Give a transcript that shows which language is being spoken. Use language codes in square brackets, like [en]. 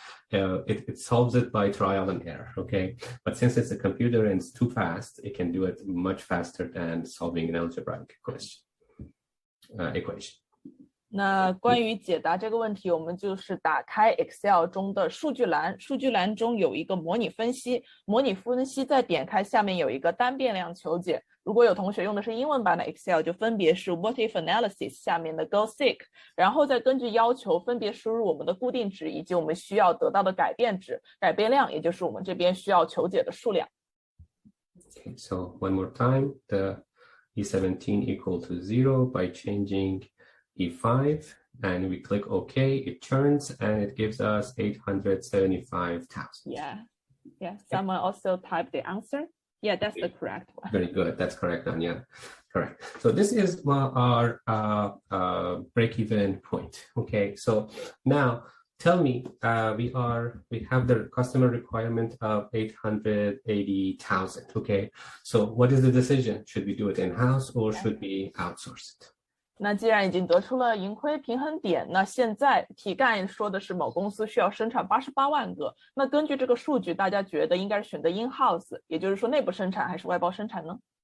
[en] It solves it by trial and error. Okay, but since it's a computer and it's too fast, it can do it much faster than solving an algebraic equation. [zh] 那关于解答这个问题，我们就是打开 Excel 中的数据栏，数据栏中有一个模拟分析，模拟分析再点开下面有一个单变量求解，如果有同学用的是英文版的 Excel， 就分别是 What if analysis 下面的 go seek， 然后再根据要求分别输入我们的固定值以及我们需要得到的改变值、改变量，也就是我们这边需要求解的数量。 [en] Okay, so one more time, the E17 equal to 0 by changing E5, and we click OK, it turns and it gives us 875,000. Yeah. Someone also typed the answer. Yeah, that's the correct one. Very good. That's correct, Anya. Correct. So this is our break-even point. Okay. So now tell me, we have the customer requirement of 880,000. Okay. So what is the decision? Should we do it in-house or should we outsource it? [zh] 那既然已经得出了盈亏平衡点，那现在题干说的是某公司需要生产88万个，那根据这个数据，大家觉得应该是选择 in-house， 也就是说内部生产还是外包生产呢？